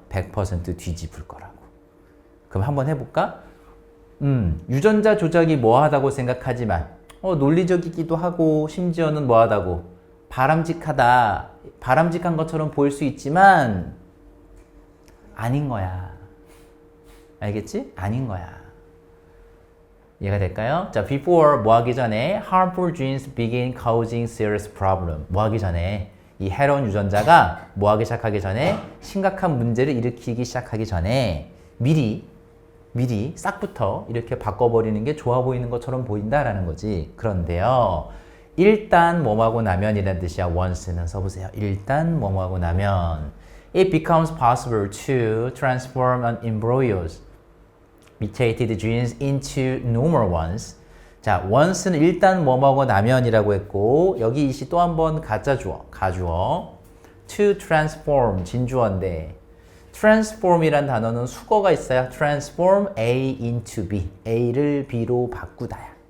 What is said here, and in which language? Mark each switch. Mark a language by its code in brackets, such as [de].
[ko] 100% 뒤집을 거라고. 그럼 한번 해볼까? 유전자 조작이 뭐하다고 생각하지만 논리적이기도 하고 심지어는 뭐하다고 바람직하다. 바람직한 것처럼 보일 수 있지만 아닌 거야. 알겠지? 아닌 거야. 이해가 될까요? 자, before 뭐 하기 전에 [en] harmful genes begin causing serious problem. [ko] 뭐 하기 전에 이 해로운 유전자가 뭐 하기 시작하기 전에 심각한 문제를 일으키기 시작하기 전에 미리 싹부터 이렇게 바꿔버리는 게 좋아 보이는 것처럼 보인다라는 거지. 그런데요. 일단 뭐하고 나면이라는 뜻이야. once는 써보세요. 일단 뭐하고 나면 [en] it becomes possible to transform an embryos mutated genes into normal ones. [ko] 자, once는 일단 뭐하고 나면이라고 했고 여기 이시 또 한 번 가주어 to transform 진주어인데 transform이란 단어는 수거가 있어요. transform A into B. A를 B로 바꾸다야.